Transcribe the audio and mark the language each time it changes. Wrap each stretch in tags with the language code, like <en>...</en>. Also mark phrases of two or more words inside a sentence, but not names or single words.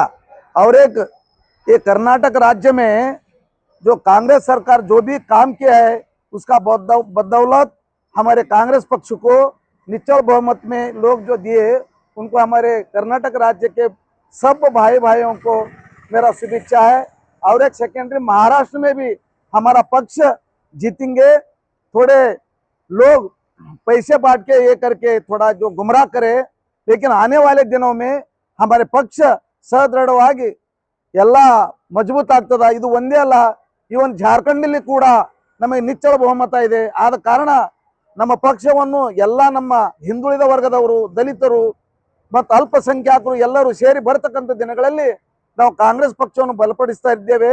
<hi>और ये कर्नाटक राज्य में जो कांग्रेस सरकार जो भी काम किया है उसका बदौलत हमारे कांग्रेस पक्ष को निश्चित बहुमत में लोग जो दिए, उनको हमारे कर्नाटक राज्य के सब भाइयों को मेरा शुभेच्छा है। और एक सेकेंडरी महाराष्ट्र में भी हमारा पक्ष जीतेंगे। थोड़े लोग पैसे बांट के ये करके थोड़ा जो गुमराह करे, लेकिन आने वाले दिनों में हमारे पक्ष</hi> <kn>ಸದೃಢವಾಗಿ ಎಲ್ಲ ಮಜಬೂತ್ ಆಗ್ತದ. ಇದು ಒಂದೇ ಅಲ್ಲ, ಇವನ್ ಜಾರ್ಖಂಡ್ನಲ್ಲಿ ಕೂಡ ನಮಗೆ ನಿಚ್ಚಳ ಬಹುಮತ ಇದೆ. ಆದ ಕಾರಣ ನಮ್ಮ ಪಕ್ಷವನ್ನು ಎಲ್ಲ ನಮ್ಮ ಹಿಂದುಳಿದ ವರ್ಗದವರು, ದಲಿತರು ಮತ್ತು ಅಲ್ಪಸಂಖ್ಯಾತರು ಎಲ್ಲರೂ ಸೇರಿ ಬರ್ತಕ್ಕಂಥ ದಿನಗಳಲ್ಲಿ ನಾವು ಕಾಂಗ್ರೆಸ್ ಪಕ್ಷವನ್ನು ಬಲಪಡಿಸ್ತಾ ಇದ್ದೇವೆ.</kn>